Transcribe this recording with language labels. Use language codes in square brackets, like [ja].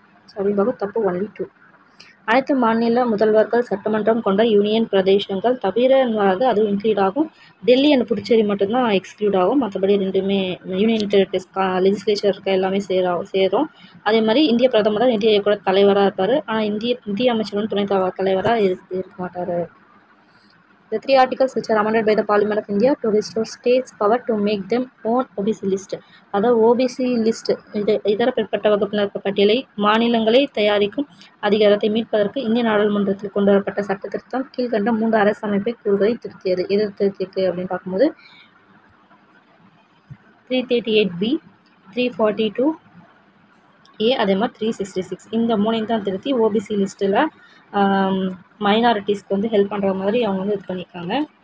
[ta] So அப்படின்னு பார்க்க தப்பு ஒன்லி 2. அனைத்து மாநில முதல்வர்கள் சட்டமன்றம் கொண்ட யூனியன் பிரதேசங்கள் தவிர அதுவும் இன்க்ளூட் ஆகும். டெல்லி அண்ட் புதுச்சேரி மட்டும்தான் எக்ஸ்க்ளூட் ஆகும். மற்றபடி ரெண்டுமே யூனியன் டெரிட்டரிஸ் லெஜிஸ்லேச்சர் இருக்க எல்லாமே சேரும். அதே மாதிரி இந்திய பிரதமர் தான் நிதி ஆயோக்கோட தலைவராக இருப்பார். ஆனால் இந்திய அமைச்சரும் துணை தலைவராக இருக்க மாட்டார். [en] The 3 articles which are amended by the Parliament of India to restore states power to make them own OBC list, [ta] அதாவது OBC லிஸ்ட் இதர பிற்பட்ட வகுப்பினர் பட்டியலை மாநிலங்களை தயாரிக்கும் அதிகாரத்தை மீட்பதற்கு இந்திய நாடாளுமன்றத்தில் கொண்டு வரப்பட்ட சட்ட திருத்தம் கீழ்கண்ட 3 அரசமைப்பை கூறுகளை திருத்தியது. எது திருத்திருக்கு அப்படின்னு பார்க்கும்போது 338B, 342A, அதே மாதிரி 366 இந்த 3 தான் திருத்தி ஓபிசி லிஸ்ட்டில் மைனாரிட்டிஸ்க்கு வந்து ஹெல்ப் பண்ணுற மாதிரி அவங்க வந்து இது பண்ணியிருக்காங்க.